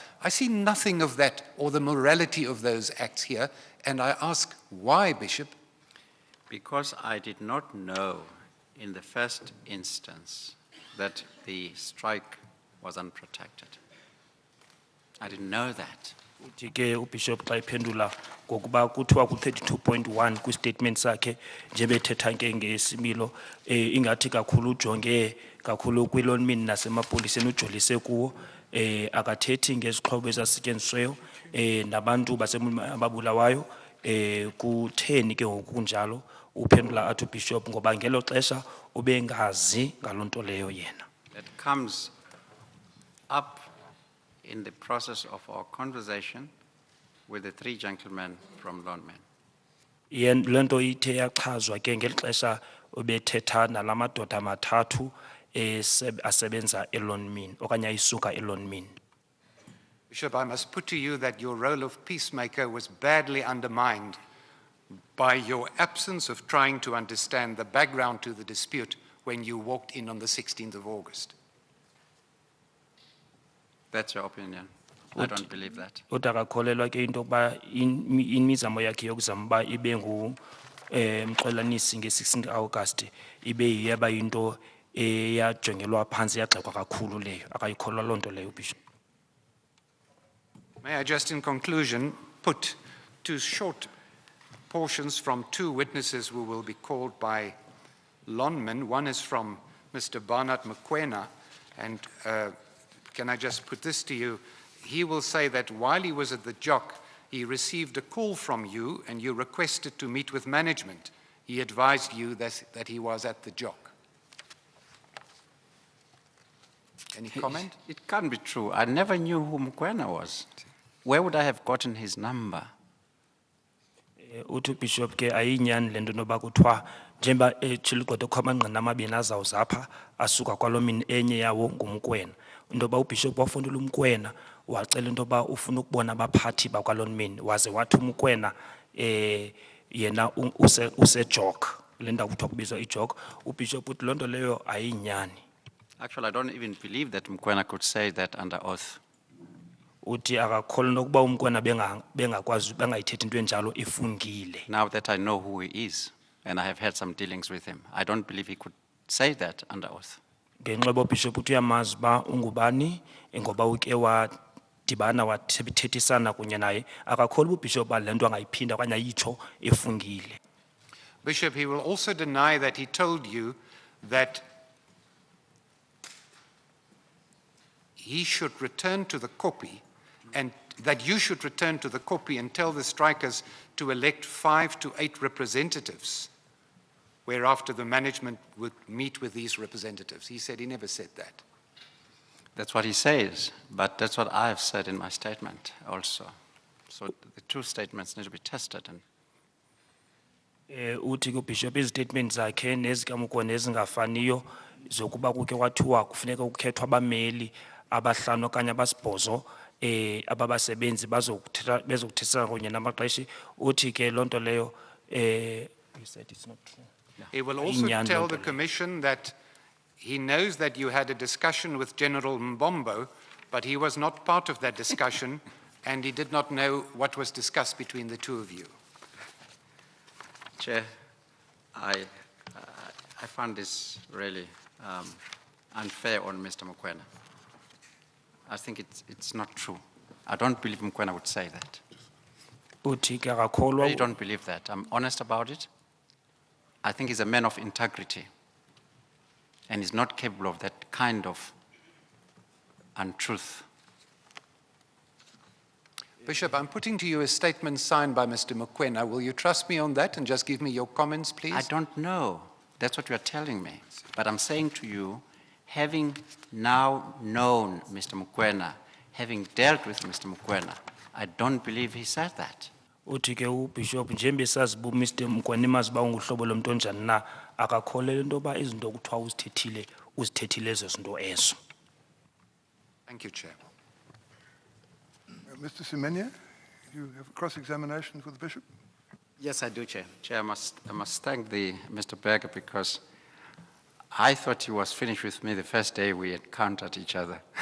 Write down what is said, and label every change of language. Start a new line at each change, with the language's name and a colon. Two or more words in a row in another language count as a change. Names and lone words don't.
English: I see nothing of that or the morality of those acts here, and I ask, why, Bishop? Because I did not know in the first instance that the strike was unprotected. I didn't know that.
Xhosa: Ke uBishop xa iphendula ngokuba kuthiwa ku32.1 kwistatement sakhe njebethetha ke ngesimilo ingathi kakhulu ujonge kakhulu kwilonmini nasemapoliseni ujolise kuwo akathethi ngezixhobo ezasetyenzisweyo nabantu ababulawayo kutheni ke ngokunjalo uphendula athi uBishop ngoba ngelo xesha ubengazi ngalonto leyo yena.
English: That comes up in the process of our conversation with the three gentlemen from London.
Xhosa: Lento ithe yachazwa ke ngeli xesha ubethetha nalamadoda amathathu asebenza eLonmin okanye ayisuka eLonmin.
English: Bishop, I must put to you that your role of peacemaker was badly undermined by your absence of trying to understand the background to the dispute when you walked in on the 16th of August. That's your opinion. I don't believe that.
Xhosa: Udakakholelwa ke into ba imizamo yakhe yokuzama ba ibe ngu mxolanisi nge-16 August ibe yaba into eyajongelwa phansi yagxekwa kakhulu leyo akayikholwa lonto leyo Bishop.
English: May I just in conclusion put two short portions from two witnesses who will be called by Lonman. One is from Mr. Barnard Mokoena, and can I just put this to you? He will say that while he was at the JOC, he received a call from you and you requested to meet with management. He advised you that he was at the JOC. Any comment? It can't be true. I never knew who Mokoena was. Where would I have gotten his number?
Xhosa: Uthi Bishop ke ayinyani lento noba kuthiwa njengoba echiligodo kwamanqina amabini azawuzapha asuka kwalomini enye yawo ngumkwena intoba uBishop wafundula umkwena wacela intoba ufuna ukubona abaphathi bakwalomini waze wathi umkwena yena usejok le ndawo kuthiwa kubizwa ijok uBishop uthi lonto leyo ayinyani.
English: Actually, I don't even believe that Mokoena could say that under oath.
Xhosa: Uthi akakholwa nokuba umkwena bengakwazi bengayithethi into enjalo ifungile.
English: Now that I know who he is, and I have had some dealings with him, I don't believe he could say that under oath.
Xhosa: Ngenxa yoba uBishop uthi uyamazi uba ungubani ngoba uke wadibana wathethisana kunye naye akakholwa uBishop uba le nto angayiphinda okanye ayitsho efungile.
English: Bishop, he will also deny that he told you that he should return to the Kopi and that you should return to the Kopi and tell the strikers to elect 5 to 8 representatives, whereafter the management would meet with these representatives. He said he never said that. That's what he says, but that's what I have said in my statement also. So the two statements need to be tested. And
Xhosa: Uthi kuBishop izitatements zakhe nezikaMokoena ezingafaniyo zokuba kuke kwathiwa kufuneka ukukhethwa abameli abahlanu okanye abasibhozo ababasebenzi bezokuthethisana kunye namaqeshi uthi ke lonto leyo
English: you said it's not true. He will also tell the commission that he knows that you had a discussion with General Mbombo, but he was not part of that discussion and he did not know what was discussed between the two of you. Chair, I find this really unfair on Mr. Mokoena. I think it's not true. I don't believe Mokoena would say that.
Xhosa: Uthi ke
English: I
Xhosa: akakholwa
English: really don't believe that. I'm honest about it. I think he's a man of integrity. And he's not capable of that kind of untruth. Bishop, I'm putting to you a statement signed by Mr. Mokoena. Will you trust me on that and just give me your comments, please? I don't know. That's what you are telling me. But I'm saying to you, having now known Mr. Mokoena, having dealt with Mr. Mokoena, I don't believe he said that.
Xhosa: Uthi ke uBishop njengoba esazi bu Mr. Mokoena imazi ba unguhlobo lomuntu onjani na akakholelwa into ba izinto kuthiwa uzithethile ezo zinto ezo.
English: Thank you, Chair. Mr. Semenya, you have a cross-examination for the Bishop? Yes, I do, Chair. Chair, I must thank Mr. Berger because I thought he was finished with me the first day we encountered each other.